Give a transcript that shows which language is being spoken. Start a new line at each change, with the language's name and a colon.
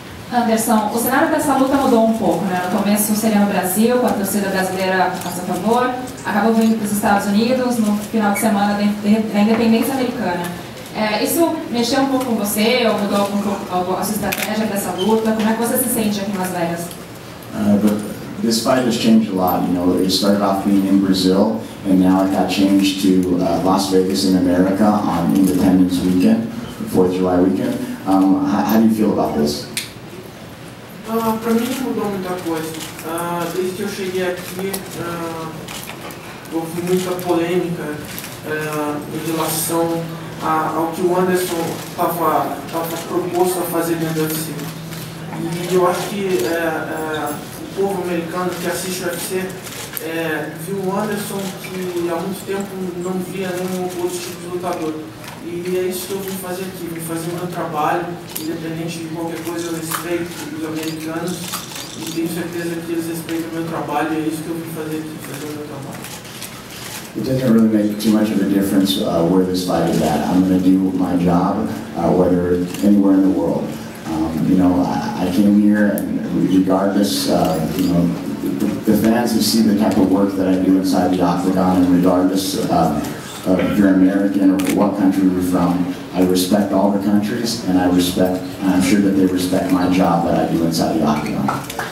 Portuguese: Anderson, o cenário dessa luta mudou um pouco, né? No começo seria no Brasil, com a torcida brasileira a seu favor, acabou vindo para os Estados Unidos no final de semana da independência americana. Isso mexeu um pouco com você, ou mudou um pouco a sua estratégia dessa luta? Como é que você se sente aqui em Las Vegas?
English: This fight has changed a lot. You know, it started off being in Brazil, and now it got changed to Las Vegas in America on Independence Weekend, 4th of July weekend. How do you feel about this?
Portuguese: Para mim não mudou muita coisa. Desde que eu cheguei aqui, houve muita polêmica em relação ao que o Anderson estava proposto a fazer dentro do UFC. E eu acho que o povo americano que assiste o UFC viu o Anderson que há muito tempo não via nenhum outro tipo de lutador. E é isso que eu vim fazer aqui, vim fazer o meu trabalho, independente de qualquer coisa, eu respeito os americanos e tenho certeza que eles respeitam o meu trabalho, e é isso que eu vim fazer aqui, fazer o meu trabalho.
English: It doesn't really make too much of a difference where this fight is at. I'm going to do my job, whether anywhere in the world. You know, I came here, and regardless, you know, the fans who see the type of work that I do inside the octagon, and regardless if you're American or what country you're from, I respect all the countries, and I'm sure that they respect my job that I do inside the octagon.